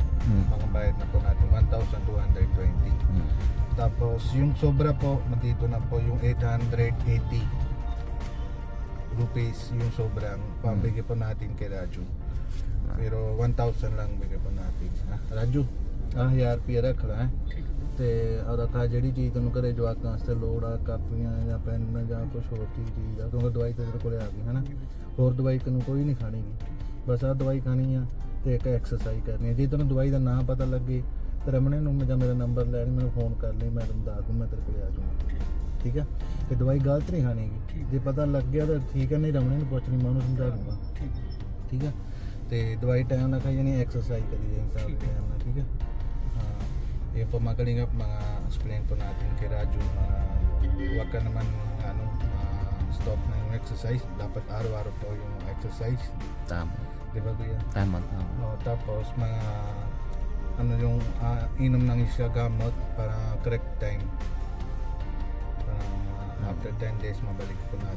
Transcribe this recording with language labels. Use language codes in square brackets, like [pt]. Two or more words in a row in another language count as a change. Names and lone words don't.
[tl] Mga bayad na po natin 1,220. Tapos yung sobra po dito na po yung 880 rupees yung sobrang pabigay po natin kay Raju. Pero 1,000 lang bigay po natin. Raju, [pa] ਯਾਰ ਪਿਆ ਰੱਖ ਲਾ ਹੈ ਤੇ ਔਰ ਰੱਖਾ ਜਿਹੜੀ ਚੀਜ਼ ਤੈਨੂੰ ਘਰੇ ਜਵਾਕਾਂ ਵਾਸਤੇ ਲੋੜ ਆ ਕਾਪੀਆਂ ਜਾਂ ਪੈਨ ਜਾਂ ਕੁਝ ਹੋਰ ਚੀਜ਼ ਆ ਕਿਉਂਕਿ ਦਵਾਈ ਤੇਰੇ ਕੋਲੇ ਆ ਗਈ ਹੈ ਨਾ ਹੋਰ ਦਵਾਈ ਤੈਨੂੰ ਕੋਈ ਨਹੀਂ ਖਾਣੀ ਗੀ ਬਸ ਆ ਦਵਾਈ ਖਾਣੀ ਆ ਤੇ ਇੱਕ ਐਕਸਰਸਾਈਜ਼ ਕਰਨੀ ਆ ਜੇ ਤੈਨੂੰ ਦਵਾਈ ਦਾ ਨਾਮ ਪਤਾ ਲੱਗੇ ਤੇ ਰਮਣੇ ਨੂੰ ਜਾਂ ਮੇਰਾ ਨੰਬਰ ਲੈ ਲਈ ਮੈਨੂੰ ਫੋਨ ਕਰ ਲਈ ਮੈਂ ਤੈਨੂੰ ਦੱਸ ਦੂੰ ਮੈਂ ਤੇਰੇ ਕੋਲੇ ਆ ਜਾਊਂਗਾ ਠੀਕ ਆ ਤੇ ਦਵਾਈ ਗਲਤ ਨਹੀਂ ਖਾਣੀ ਗੀ ਜੇ ਪਤਾ ਲੱਗ ਗਿਆ ਤਾਂ ਠੀਕ ਆ ਨਹੀਂ ਰਮਣੇ ਨੂੰ ਪੁੱਛ ਲਈ ਮੈਂ ਉਹਨੂੰ ਸਮਝਾ ਦੂੰਗਾ ਠੀਕ ਆ ਤੇ ਦਵਾਈ ਟਾਈਮ ਨਾਲ ਖਾਈ ਜਾਣੀ ਐਕਸਰਸਾਈਜ਼ ਕਰੀ ਜਾਣੀ ਸਾਰਾ ਟਾਈਮ ਨਾਲ ਠੀਕ ਆ [tl] yung po mga kalingap, mga explain po natin kay Raju, huwag ka naman stop na yung exercise, [pa] dapat araw-araw po yung exercise, [tl] Tama. di ba kuya? Tama. Tapos mga yung inom ng isya gamot para [en] correct time, [tl] para after 10 days mabalik po natin